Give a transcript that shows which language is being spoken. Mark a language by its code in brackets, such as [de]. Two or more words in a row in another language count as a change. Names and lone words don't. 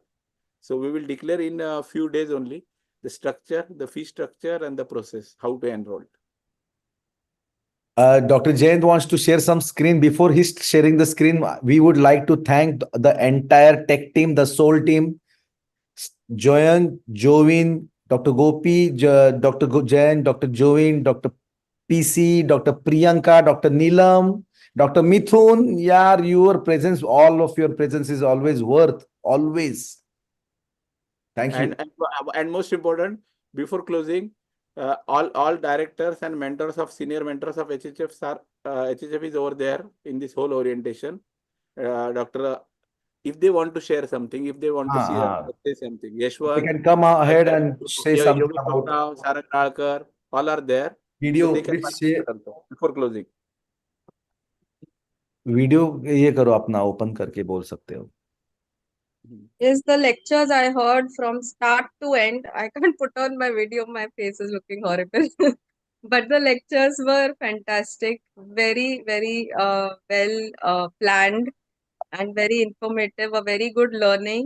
[en] So we will declare in a few days only the structure, the fee structure, and the process, how to enroll. Dr. Jayant wants to share some screen. Before he's sharing the screen, we would like to thank the entire tech team, the soul team, Joyan, Jovin, Dr. Gopi, Dr. Jain, Dr. Jovin, Dr. PC, Dr. Priyanka, Dr. Neelam, Dr. Mithun. Yeah, your presence, all of your presence is always worth, always. Thank you. And most important, before closing, all directors and mentors of senior mentors of HHF are HHF is over there in this whole orientation. Doctor, if they want to share something, if they want to say something, They Yashwant, can come ahead and say something Yogesh about Rao, Sarang Ralkar, all are there. So video. they can Please share participate also before closing. [hi] वीडियो ये करो अपना ओपन करके बोल सकते हो. [en] Yes, the lectures I heard from start to end. I can't put on my video, my face is looking horrible. But the lectures were fantastic, very, very well planned and very informative, a very good learning.